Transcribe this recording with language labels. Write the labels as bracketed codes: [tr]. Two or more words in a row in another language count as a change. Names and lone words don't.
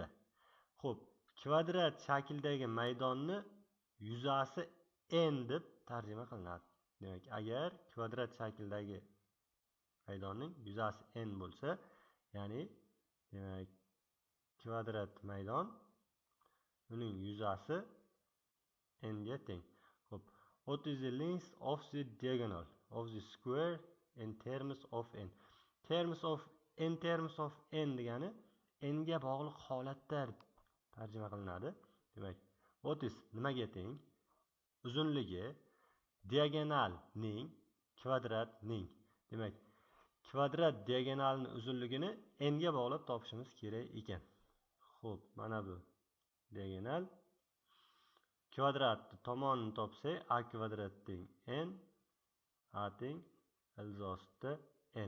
[uz] Xo'p, kvadrat shakldagi maydonni yuzasi n deb tarjima qilinadi. Demak, agar kvadrat shakldagi maydonning yuzasi n bo'lsa, ya'ni demak kvadrat maydon uning yuzasi n ga teng. Xo'p, [en] what is the length of the diagonal of the square in terms of n? In terms of n [uz] degani n ga bog'liq holatda tarjima qilinadi. Demak, [en] what is [uz] nimaga teng? Uzunligi diagonalning kvadratning. Demak, kvadrat diagonalning uzunligini n ga bog'lab topishimiz kerak ekan. Xo'p, mana bu diagonal. Kvadratni tomonini topsak, a kvadrat teng n, a teng ilzosida n.